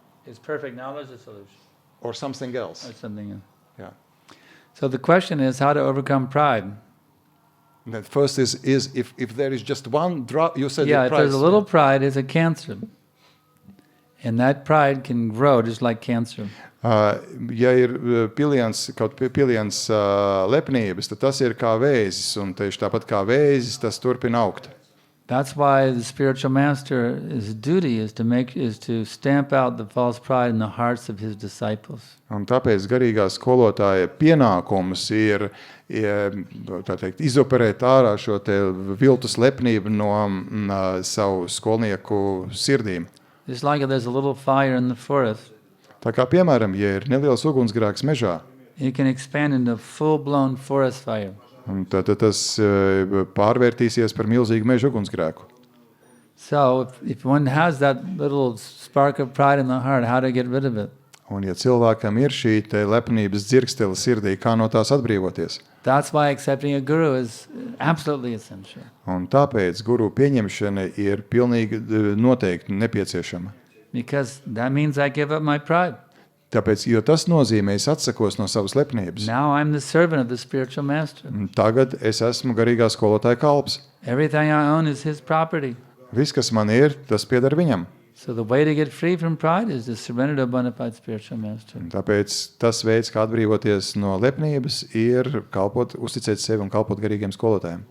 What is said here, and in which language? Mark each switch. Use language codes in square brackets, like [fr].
[en] Is perfect knowledge the solution? Or something else? Or something else. Yeah. So the question is how to overcome pride. The first is if there is just one drop, you said Yeah, the if price. there's a little pride, it's a cancer. And that pride can grow just like cancer. [lv] Ja ir kaut piliens lepnības, tad tas ir kā vēzis, un tieši tāpat kā vēzis, tas turpina augt. [en] That's why the spiritual master's duty is to stamp out the false pride in the hearts of his disciples. [lv] Un tāpēc garīgā skolotāja pienākums ir tā teikt, izoperēt ārā šo te viltus lepnību no savu skolnieku sirdīm. [en] Just like if there's a little fire in the forest, [lv] Tā kā, piemēram, ja ir neliels ugunsgrēks mežā, [en] it can expand into full-blown forest fire. [lv] un tad tas pārvērtīsies par milzīgu meža ugunsgrēku. [en] So if one has that little spark of pride in the heart, how to get rid of it? [lv] Un ja cilvēkam ir šī te lepnības dzirkstele sirdī, kā no tās atbrīvoties? [en] That's why accepting a guru is absolutely essential. [lv] Un tāpēc guru pieņemšana ir pilnīgi noteikti nepieciešama. [en] Because that means I give up my pride. [lv] Tāpēc, jo tas nozīmē, es atsakos no savas lepnības. [en] Now I'm the servant of the spiritual master. [lv] Tagad es esmu garīgā skolotāja kalps. [en] Everything I own is his property. [lv] Viss, kas man ir, tas pieder viņam. [en] So the way to get free from pride is to surrender to a bona fide spiritual master. [lv] Un tāpēc tas veids, kā atbrīvoties no lepnības, ir kalpot, uzticēt sevi un kalpot garīgiem skolotājiem.